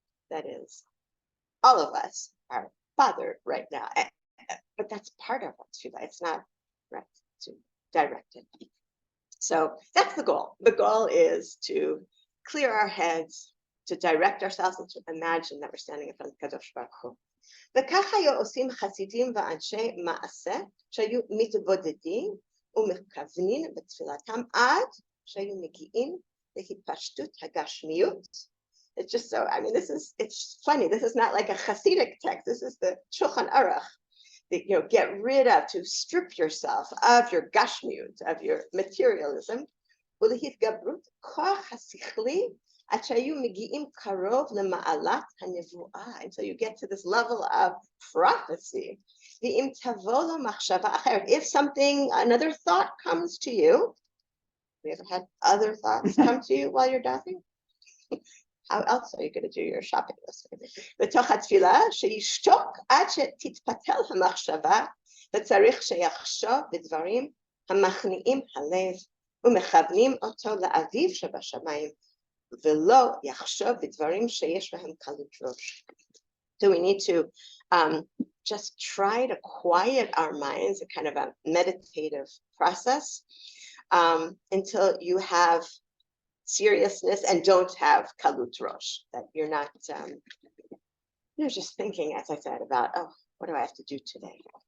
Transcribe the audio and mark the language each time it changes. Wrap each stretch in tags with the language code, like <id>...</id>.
<en>That is, all of us are bothered right now, but that's part of our tefillah. It's not right to direct it. So that's the goal. The goal is to clear our heads, to direct ourselves, and to imagine that we're standing in front of Kadosh Baruch Hu.</en> <he>וכך היו עושים חסידים ואנשי מעשה שהיו מתבודדים ומכוונים בתפילתם עד שהיו מגיעים להתפשטות הגשמיות.</he> <en>It's just so, I mean, it's funny. This is not like a Hasidic text. This is the Shulchan Aruch. That, get rid of, to strip yourself of your gashmiut, of your materialism.</en> <he>ולהתגברות כוח השכלי עד שהיו מגיעים קרוב למעלת הנבואה,</he> <en>until you get to this level of prophecy.</en> <he>ואם תבוא לו מחשבה אחרת,</he> <en>if another thought comes to you, have you ever had other thoughts come to you while you're davening? How else are you going to do your shopping list?</en> <he>בתוך התפילה שישתוק עד שתתפתל המחשבה, וצריך שיחשוב בדברים המכניעים הלב ומכוונים אותו לאביו שבשמיים, ולא יחשוב בדברים שיש בהם קלות ראש.</he> <en>So we need to just try to quiet our minds, a kind of a meditative process, until you have seriousness and don't have kalut rosh, that you're not, just thinking, as I said, about, oh, what do I have to do today?</en>